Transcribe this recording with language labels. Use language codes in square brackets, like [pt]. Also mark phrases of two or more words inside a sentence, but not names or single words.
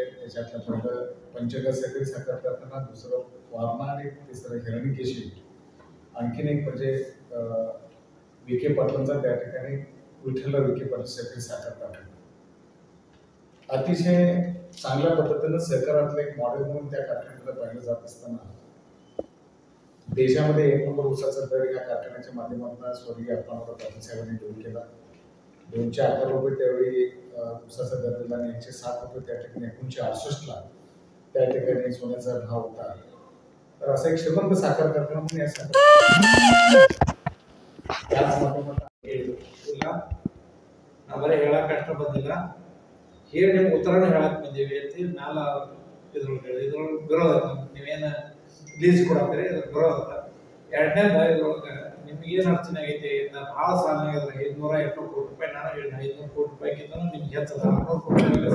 [mr] त्याच्यातलं पहिलं पंचगड सहकारी साखर कारखाना, दुसरं वारणा आणि तिसरं हिरण्यकेशी, आणखीन एक म्हणजे विखे पाटलांचा त्या ठिकाणी विठ्ठलराव विखे पाटील सहकारी साखर कारखाना अतिशय चांगल्या पद्धतीने सहकारातलं एक मॉडेल म्हणून त्या कारखान्याकडे पाहिलं जात असताना देशामध्ये 1 नंबर ऊसाचा दर या कारखान्याच्या माध्यमातून स्वर्गीय अप्पासाहेब पाटील साहेबांनी देऊन केला। 211 रुपये त्यावेळी ऊसाचा दर दिला आणि 107 रुपये त्या ठिकाणी 1968 ला त्या ठिकाणी सोन्याचा भाव होता। तर असा एक श्रीमंत साखर कारखाना म्हणून या साखर [kn] ಅವರೇ ಹೇಳಕ್ ಕಷ್ಟ ಬಂದಿಲ್ಲ, ಹೇಳಿ ನಿಮ್ಗೆ ಉತ್ತರನ ಹೇಳಕ್ ಬಂದೀವಿ ಅಂತ ಮ್ಯಾಲ ಇದ್ರೊಳಗೆ ವಿರೋಧ, ನೀವೇನು ಲೀಸ್ ಕೊಡತ್ತೀರಿ ಇದ್ರ ವಿರೋಧ। ಎರಡನೇದ ಇದ್ರೊಳಗೆ ನಿಮ್ಗೇನು ಅಡಚಣೆ ಆಗೈತಿ, ಭಾಳ ಸಾಲನಾಗ 580 ಕೋಟಿ ರೂಪಾಯಿ, ನಾನು ಹೇಳಿದ 500 ಕೋಟಿ ರೂಪಾಯಿಗಿಂತ ನಿಮ್ಗೆ ಹೆಚ್ಚದ 600 ಕೋಟಿ